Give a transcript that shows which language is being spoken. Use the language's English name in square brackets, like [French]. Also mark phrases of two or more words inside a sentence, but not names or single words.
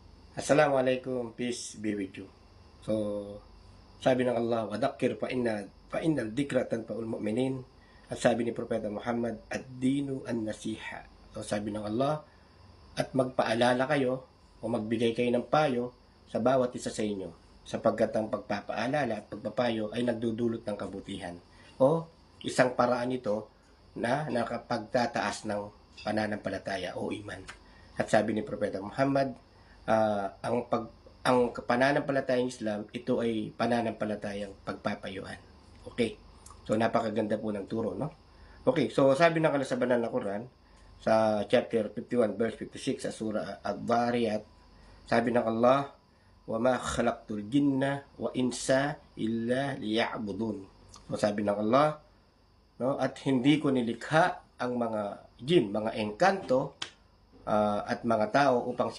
[English] Assalamualaikum, peace be with you. So, [Filipino] sabi ng Allah, [Arabic] وذكر فإن الذكرى تنفع المؤمنين. [Filipino] At sabi ni Propeta Muhammad, [Arabic] الدين النصيحة. [Filipino] So, sabi ng Allah, at magpaalala kayo o magbigay kayo ng payo sa bawat isa sa inyo, sapagkat ang pagpapaalala at pagpapayo ay nagdudulot ng kabutihan o isang paraan ito na nakapagtataas ng pananampalataya o iman. At sabi ni Propeta Muhammad, ang pananampalatayang Islam, ito ay pananampalatayang pagpapayuan. Okay. So napakaganda po ng turo, no? Okay, so sabi ng Allah sa banal na Quran sa [English] chapter 51 verse 56 [Filipino] sa surah Ad-Dhariyat, sabi ng Allah, [Arabic] "وما خلقت الجن والإنس إلا ليعبدون." [Filipino] So sabi ng Allah, no, at hindi ko nilikha ang mga jin, mga engkanto at mga tao upang sila